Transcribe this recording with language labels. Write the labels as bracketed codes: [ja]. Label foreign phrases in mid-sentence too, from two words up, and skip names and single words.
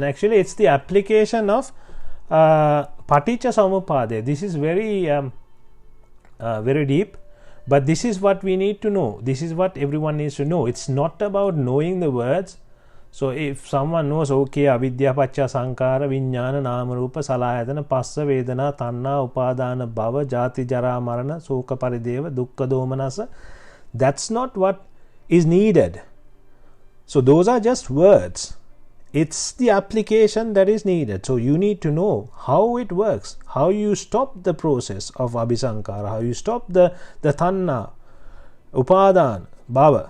[en] Actually it's the application of [pi] paticca samuppada. [en] This is very very deep, but this is what we need to know. This is what everyone needs to know. It's not about knowing the words. So if someone knows, okay, [pi] avidya pacca sankara viññāna nama rupa salayatana passa vedana tanna upadana bhava jati jara marana soka parideva dukkha domanasa, [en] that's not what is needed. So those are just words. It's the application that is needed. So you need to know how it works, how you stop the process of abhisankara, how you stop the [pi] tanna, upadana, bhava.